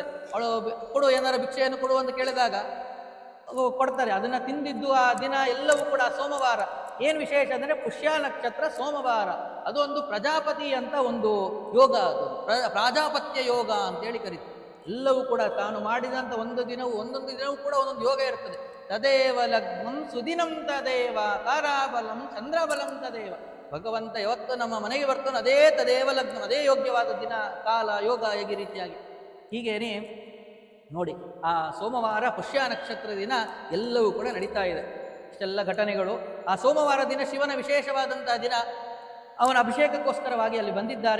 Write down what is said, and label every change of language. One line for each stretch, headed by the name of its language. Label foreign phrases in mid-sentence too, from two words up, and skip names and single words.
Kannada: ಅವಳು ಕೊಡು, ಏನಾರ ಭಿಕ್ಷೆಯನ್ನು ಕೊಡು ಅಂತ ಕೇಳಿದಾಗ ಕೊಡ್ತಾರೆ. ಅದನ್ನು ತಿಂದಿದ್ದು ಆ ದಿನ ಎಲ್ಲವೂ ಕೂಡ ಸೋಮವಾರ. ಏನು ವಿಶೇಷ ಅಂದರೆ ಪುಷ್ಯ ನಕ್ಷತ್ರ ಸೋಮವಾರ, ಅದೊಂದು ಪ್ರಜಾಪತಿ ಅಂತ ಒಂದು ಯೋಗ, ಅದು ಪ್ರಾಜಾಪತ್ಯ ಯೋಗ ಅಂತೇಳಿ ಕರೀತಾರೆ. ಎಲ್ಲವೂ ಕೂಡ ತಾನು ಮಾಡಿದಂಥ ಒಂದೊಂದು ದಿನವೂ ಕೂಡ ಒಂದೊಂದು ಯೋಗ ಇರ್ತದೆ.
Sanskrit: ತದೇವ ಲಗ್ನಂ ಸುದಿನಂ ತದೇವ ತಾರಾಬಲಂ ಚಂದ್ರಬಲಂ ತದೇವ.
Kannada: ಭಗವಂತ ಯಾವತ್ತು ನಮ್ಮ ಮನೆಗೆ ಬರ್ತಾನೆ ಅದೇ
Sanskrit: ತದೇವ ಲಗ್ನ,
Kannada: ಅದೇ ಯೋಗ್ಯವಾದ ದಿನ, ಕಾಲ, ಯೋಗ ಈ ರೀತಿಯಾಗಿ. ಹೀಗೇನೆ ನೋಡಿ ಆ ಸೋಮವಾರ ಪುಷ್ಯ ನಕ್ಷತ್ರ ದಿನ ಎಲ್ಲವೂ ಕೂಡ ನಡೀತಾ ಇದೆ ಇಷ್ಟೆಲ್ಲ ಘಟನೆಗಳು. ಆ ಸೋಮವಾರ ದಿನ ಶಿವನ ವಿಶೇಷವಾದಂತಹ ದಿನ, ಅವನ ಅಭಿಷೇಕಕ್ಕೋಸ್ಕರವಾಗಿ ಅಲ್ಲಿ ಬಂದಿದ್ದಾರೆ.